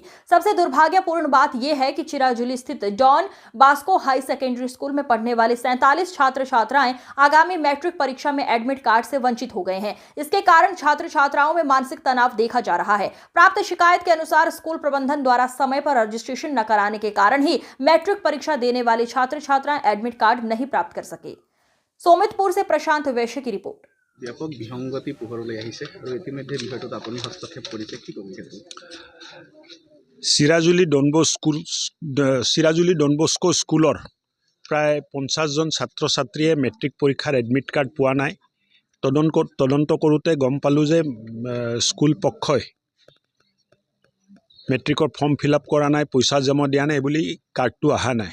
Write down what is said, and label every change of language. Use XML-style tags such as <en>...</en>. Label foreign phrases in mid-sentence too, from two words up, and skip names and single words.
<hi>सबसे दुर्भाग्यपूर्ण बात यह है कि चिराजुली स्थित डॉन बास्को हाई सेकेंडरी स्कूल में पढ़ने वाले 47 छात्र छात्राएं आगामी मैट्रिक परीक्षा में</hi> <en>admit card</en> <hi>से वंचित हो गए हैं। इसके कारण छात्र छात्राओं में मानसिक तनाव देखा जा रहा है। प्राप्त शिकायत के अनुसार स्कूल प्रबंधन द्वारा समय पर रजिस्ट्रेशन न कराने के कारण ही मैट्रिक परीक्षा देने वाले छात्र छात्राएं</hi> <en>admit card</en> <hi>नहीं प्राप्त कर सके। सोमितपुर से प्रशांत वैश्य की रिपोर्ट।</hi> <as>ব্যাপক বিসংগতি পোহৰলৈ আহিছে আৰু ইতিমধ্যে বিষয়টোত আপুনি হস্তক্ষেপ কৰিছে, কি ক'ব? চিৰাজুলি ডনবস্কো স্কুলৰ প্ৰায় 50 জন ছাত্ৰ ছাত্ৰীয়ে মেট্ৰিক পৰীক্ষাৰ</as> <en>admit card</en> <as>পোৱা নাই। তদন্ত কৰোঁতে গম পালোঁ যে স্কুল পক্ষই মেট্ৰিকৰ</as> <en>form fill up</en> <as>কৰা নাই, পইচা জমা দিয়া নাই বুলি কাৰ্ডটো অহা নাই।</as>